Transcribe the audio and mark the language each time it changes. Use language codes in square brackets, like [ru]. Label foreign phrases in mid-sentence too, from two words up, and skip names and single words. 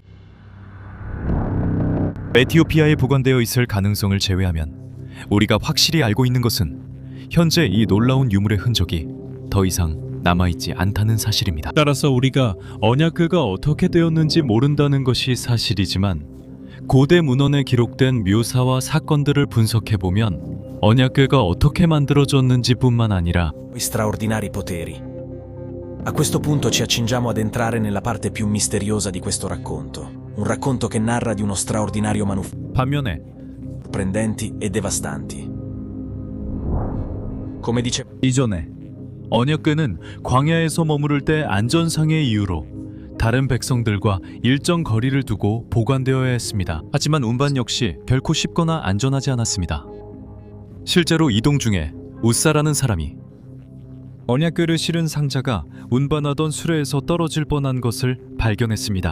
[ko] 에티오피아에 보관되어 있을 가능성을 제외하면 우리가 확실히 알고 있는 것은 현재 이 놀라운 유물의 흔적이 더 이상 남아있지 않다는 사실입니다. 따라서 우리가 언약궤가 어떻게 되었는지 모른다는 것이 사실이지만 고대 문헌에 기록된 묘사와 사건들을 분석해보면 언약궤가 어떻게 만들어졌는지 뿐만 아니라 [it] straordinari poteri. A questo punto ci accingiamo ad entrare nella parte più misteriosa di questo racconto. Un racconto che narra di uno straordinario manufatto, [ko] 반면에 [it] sorprendenti e devastanti. Come dice [ko] 이전에 언약궤는 광야에서 머무를 때 안전상의 이유로 다른 백성들과 일정 거리를 두고 보관되어야 했습니다. 하지만 운반 역시 결코 쉽거나 안전하지 않았습니다. 실제로 이동 중에 우사라는 사람이 언약궤를 실은 상자가 운반하던 수레에서 떨어질 뻔한 것을 발견했습니다.